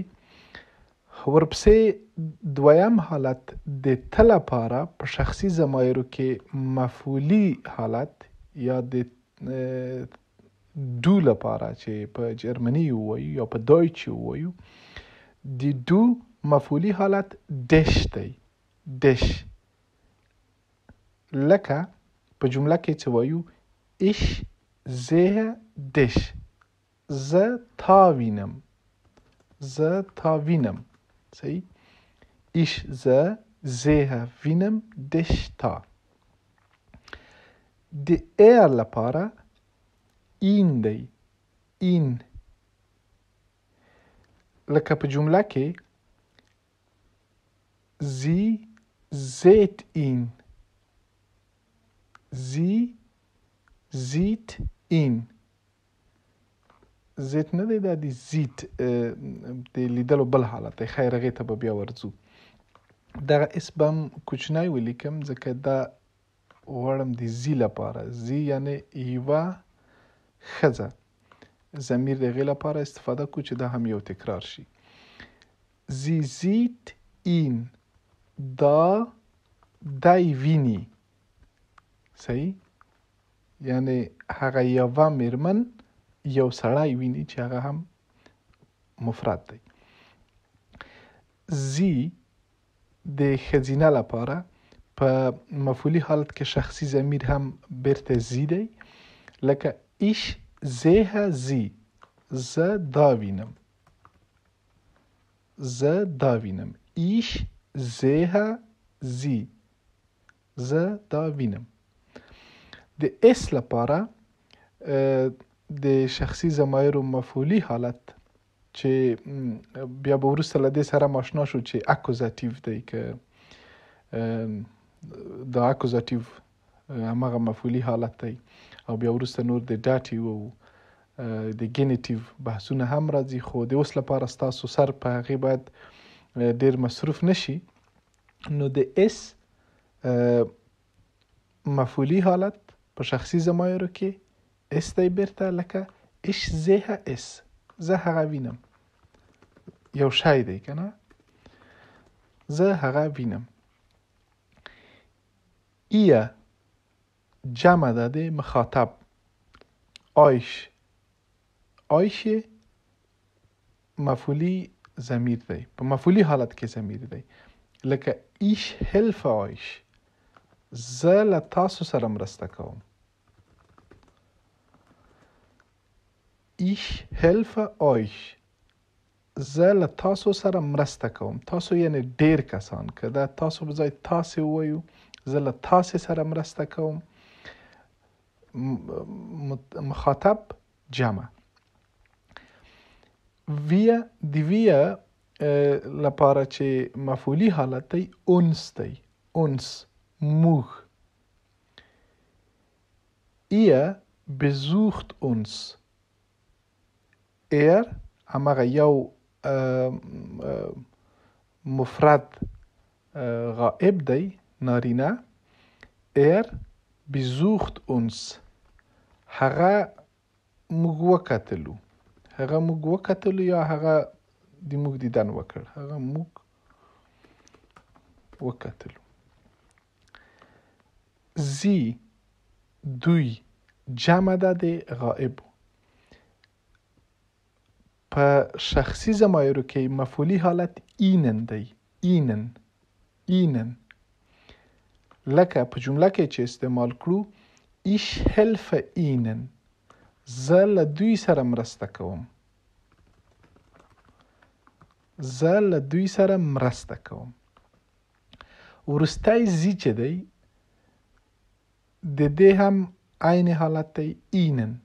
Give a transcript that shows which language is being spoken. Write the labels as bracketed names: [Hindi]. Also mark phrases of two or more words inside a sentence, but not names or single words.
[Pashto] ورپسې دویم حالت د ته لپاره په شخصي ضمایرو کې مفعولي حالت یا د دو لپاره چې په جرمني ووایو یا په دایچ ووایو، د دو مفعولي حالت دش دی، دش. لکه په جمله کې چې وایو [German] ich sehe dich، [Pashto] زه تا وینم، زه تا وینم. صحیح. [German] ich sehe وینم dich تا. [Pashto] د ایر لپاره این دی، این. لکه په جمله کې [German] sie seht ihn، sie sieht ihn. [Pashto] زیت نه دی، دا د زیت د لیدلو بل حالت دی. خیر هغې ته به بیا ورځو. دغه اس به هم کوچنی ولیکم ځکه دا غواړم د زی لپاره. زی یعنی یوه ښځه، ضمیر د هغې لپاره استفاده کو چې دا هم یو تکرار شي. [German] sie sieht ihn، [Pashto] دا دی ویني. صحیح. یعنی هغه یوه میرمن یو سړی ویني چې هغه هم مفرد دی. زی د ښځینه لپاره په مفعولي حالت کې شخصي ضمیر هم بیرته زی دی. [German] لکه ich sehe sie، [Pashto] زه دا وینم، زه دا وینم. [German] ich sehe sie، [Pashto] زه دا وینم. د اس لپاره د شخصي ضمایرو مفعولي حالت چې بیا به وروسته له دې سره آشنا شو چې اکوزاتیو دی، که دا اکوزاتیو همغه مفعولي حالت دی، او بیا وروسته نور د داتیو او د ګینیټیو بحثونه هم راځي. خو د اوس لپاره ستاسو سر په هغې باید ډیر مصروف نشي. نو د اس مفعولي حالت په شخصي ضمایرو کې اس دی بیرته. [German] لکه ich sehe es، [Pashto] زه هغه وینم، یو شی دی که نه، زه هغه وینم. ایه جمع ده د مخاطب. آیش مفعولی ضمیر دی، په مفعولی حالت کې ضمیر دی. لکه [German] ich helfe euch, [Pashto] زه له تاسو سره مرسته کوم. [German] ich helfe euch, [Pashto] زه له تاسو سره مرسته کوم. تاسو یعنی ډیر کسان، که دا تاسو په ځای تاسې ووایو، زه له تاسې سره مرسته کوم. مخاطب جمع. د ویه لپاره چې مفعولی حالت دی اونس دی. اونس موږ. [German] ایه besucht uns. [Pashto] همغه یو مفرد غائب دی نارینه. [German] besucht uns. [Pashto] هغه موږ وکتلو. یا هغه د موږ دیدن وکړ. هغه موږ وکتلو. زی دوی جمع ده د غائب. په شخصی ضمایرو کې مفعولی حالت اینن دی. اینن. لکه په جمله کې چې استعمال کړو [German] ich helfe ihnen, [Pashto] زه له دوی سره مرسته کوم. وروستی زی چې دی د دې هم عین حالت دی اینن.